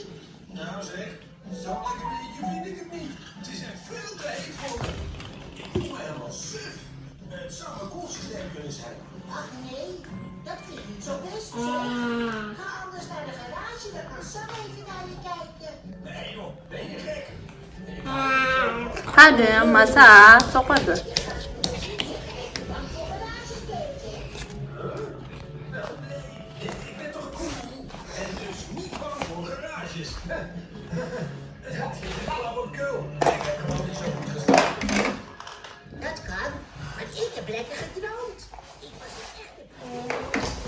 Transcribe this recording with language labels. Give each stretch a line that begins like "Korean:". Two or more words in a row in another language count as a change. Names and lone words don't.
Dutch: Nou zeg, zo lekker weertje vind ik het niet. Het is echt veel te heet voor me. Ik voel me helemaal suf. Het zou een koelsysteem kunnen zijn. Ach nee, dat klinkt niet zo best, zeg. Ga anders naar de garage, dan kan Sam even naar je kijken. Nee joh, ben je gek? 하네 엄마 사 쏙거든 Ik ben toch cool en dus niet bang voor garages. Het is een flauwekul. Ik heb gewoon niet zo goed geslapen. Dat kan, maar ik heb lekker gedroomd. Ik was een echte